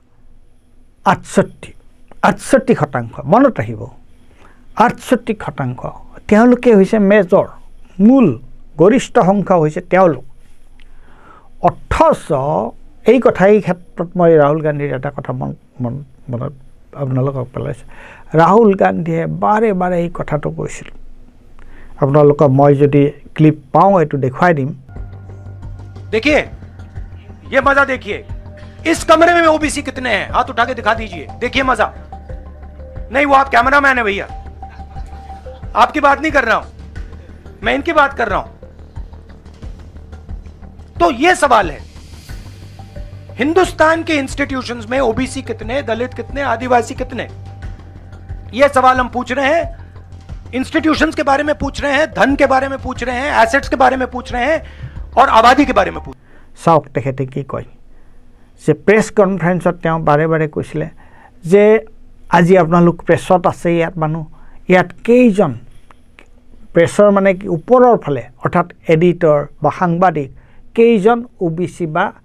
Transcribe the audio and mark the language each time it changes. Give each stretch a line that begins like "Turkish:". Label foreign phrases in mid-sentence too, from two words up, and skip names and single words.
Assamese: 68% মনত ৰাখিব 68% তেওঁলোকে হৈছে মেজৰ মূল গৰিষ্ঠ সংখ্যা হৈছে তেওঁলোক অথচ এই কথাই ক্ষেত্ৰত মই ৰাহুল গান্ধীৰ এটা কথা মনত আপোনালোকক পেলাইছোঁ ৰাহুল গান্ধীয়ে বাৰে বাৰে এই কথাটো কৈছিল আপোনালোকক মই যদি ক্লিপ পাওঁ এইটো দেখুৱাই দিম
Hindi: देखिए ये मजा देखिए इस कमरे में OBC कितने हैं हाथ उठा के दिखा दीजिए देखिए मजा नहीं वो आप कैमरामैन है भैया आपकी बात नहीं कर रहा हूं मैं इनकी बात कर रहा हूं तो ये सवाल है हिंदुस्तान के इंस्टीट्यूशंस में OBC कितने दलित कितने आदिवासी कितने ये सवाल हम पूछ रहे हैं इंस्टीट्यूशंस के बारे में पूछ रहे हैं धन के बारे में पूछ रहे हैं एसेट्स के बारे में पूछ रहे हैं और आबादी के बारे में पूछ
Assamese: চাওক তেখেতে কি কয় যে প্ৰেছ কনফাৰেন্সত তেওঁ বাৰে বাৰে কৈছিলে যে আজি আপোনালোক প্ৰেছত আছে ইয়াত মানুহ ইয়াত কেইজন প্ৰেছৰ মানে কি ওপৰৰ ফালে অৰ্থাৎ এডিটৰ বা সাংবাদিক কেইজন OBC বা